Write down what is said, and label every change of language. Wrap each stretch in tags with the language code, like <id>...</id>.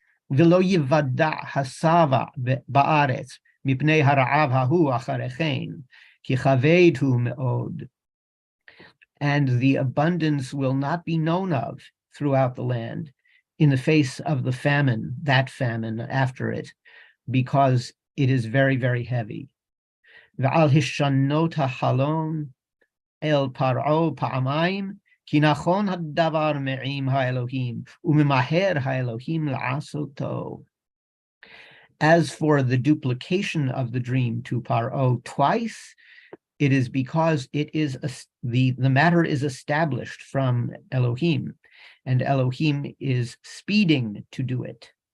<he>ולא יוודע הסבע בארץ מפני הרעב ההוא אחריכן, כי כבד הוא מאוד.</he> <en>And the abundance will not be known of throughout the land in the face of the famine, that famine after it, because it is very, very heavy.</en> <he>ועל השנות החלום אל פרעה פעמיים, כי נכון הדבר מעם האלוהים, וממהר האלוהים לעשותו.</he> <en>As for the duplication of the dream to Paro twice, it is because it is the matter is established from Elohim, and Elohim is speeding to do it.</en>